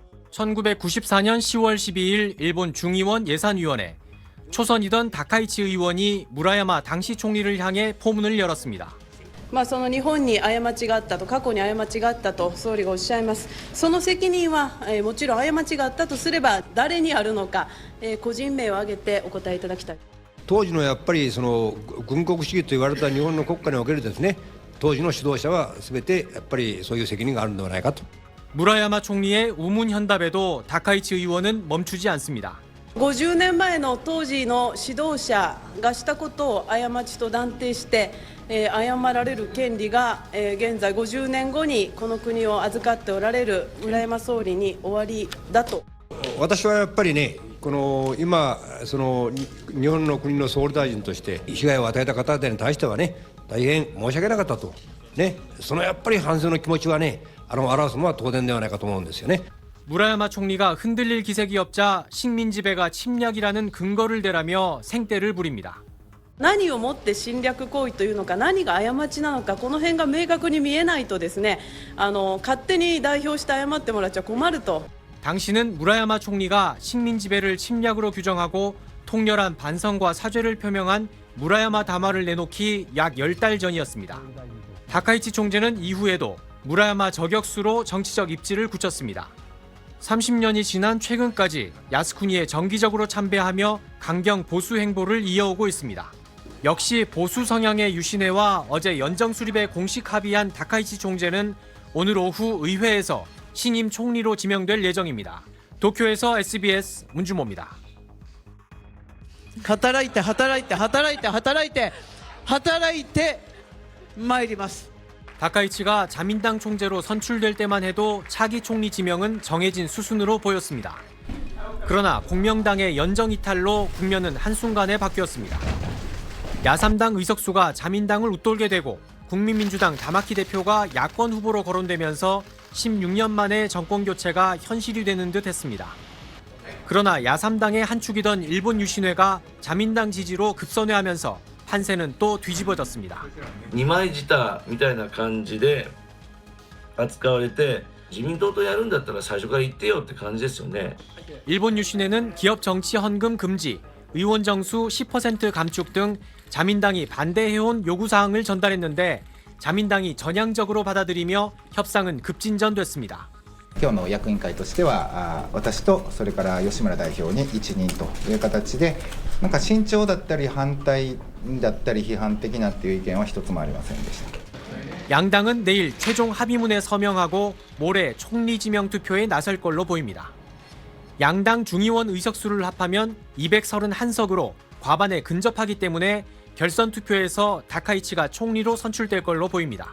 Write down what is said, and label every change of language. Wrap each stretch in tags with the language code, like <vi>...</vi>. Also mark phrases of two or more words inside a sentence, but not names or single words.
<ko>1994년 10월 12일 일본 중의원 예산위원회 초선이던 다카이치 의원이 무라야마 당시 총리를 향해 포문을 열었습니다.</ko> <ja>その日本に過ちがあったと、過去に過ちがあったと総理がおっしゃいます。その責任はもちろん過ちがあったとすれば誰にあるのか、個人名を挙げてお答えいただきたい。当時のやっぱりその軍国主義と言われた日本の国家におけるですね、当時の指導者は全てやっぱりそういう責任があるのではないかと。</ja> <ko>무라야마 총리의 우문현답에도 다카이치 의원은 멈추지 않습니다.</ko> <ja>50 年前の当時の指導者がしたことを過ちと断定して、謝られる権利が、現在50年後にこの国を預かっておられる村山総理に終わりだと。私はやっぱりね、この今その日本の国の総理大臣として被害を与えた方々に対してはね、大変申し訳なかったとね、そのやっぱり反省の気持ちはね、表すのは当然ではないかと思うんですよね。</ja> <ko>무라야마 총리가 흔들릴 기색이 없자 식민지배가 침략이라는 근거를 대라며 생떼를 부립니다.</ko> <ja>何をもって侵略行為というのか、何が過ちなのか、この辺が明確に見えないとですね、勝手に代表して謝ってもらっちゃ困ると。</ja> <ko>당시는 무라야마 총리가 식민지배를 침략으로 규정하고 통렬한 반성과 사죄를 표명한 무라야마 담화를 내놓기 약 10달 전이었습니다. 다카이치 총재는 이후에도 무라야마 저격수로 정치적 입지를 굳혔습니다. 30년이 지난 최근까지 야스쿠니에 정기적으로 참배하며 강경 보수 행보를 이어오고 있습니다. 역시 보수 성향의 유신회와 어제 연정 수립에 공식 합의한 다카이치 총재는 오늘 오후 의회에서 신임 총리로 지명될 예정입니다. 도쿄에서 SBS 문주모입니다.</ko> <ja>働いて働いて働いて働いて働いて参ります。</ja> <ko>다카이치가 자민당 총재로 선출될 때만 해도 차기 총리 지명은 정해진 수순으로 보였습니다. 그러나 공명당의 연정 이탈로 국면은 한순간에 바뀌었습니다. 야3당 의석수가 자민당을 웃돌게 되고 국민민주당 다마키 대표가 야권 후보로 거론되면서 16년 만에 정권 교체가 현실이 되는 듯 했습니다. 그러나 야3당의 한 축이던 일본 유신회가 자민당 지지로 급선회하면서 판세는 또 뒤집어졌습니다.</ko> <ja>二枚舌みたいな感じで扱われて、自民党とやるんだったら最初から言ってよって感じですよね。</ja> <ko>일본 유신회는 기업 정치 헌금 금지, 의원 정수 10% 감축 등 자민당이 반대해온 요구사항을 전달했는데 자민당이 전향적으로 받아들이며 협상은 급진전됐습니다.</ko> <ja>今日の役員会としては私とそれから吉村代表に一任という形でなんか慎重だったり反対だったり批判的なっていう意見は一つもありませんでした。</ja> <ko>양당은 내일 최종 합의문에 서명하고 모레 총리 지명 투표에 나설 걸로 보입니다. 양당 중의원 의석수를 합하면 231석으로 과반에 근접하기 때문에 결선 투표에서 다카이치가 총리로 선출될 걸로 보입니다.</ko>